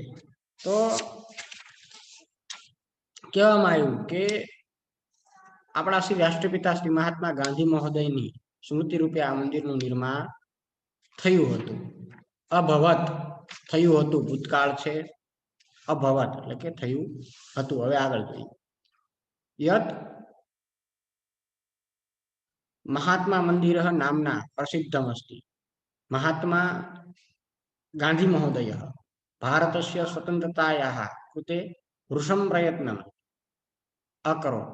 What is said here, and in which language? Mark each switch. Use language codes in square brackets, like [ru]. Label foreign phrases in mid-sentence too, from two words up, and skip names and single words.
[gu] તો કહેવામાં આવ્યું કે આપણા શ્રી રાષ્ટ્રપિતા શ્રી મહાત્મા ગાંધી મહોદયની સ્મૃતિ રૂપે આ મંદિરનું નિર્માણ થયું હતું. अभवत થયું હતું ભૂતકાળ છે. अभवत એટલે કે થયું હતું. હવે આગળ જોઈએ. [sa] यत् महात्मा मंदिरः नाम्ना प्रसिद्धमस्ति. महात्मा गांधी महोदयः भारतस्य स्वतन्त्रतायाः कृते भृशं प्रयत्नम् अकरोत्.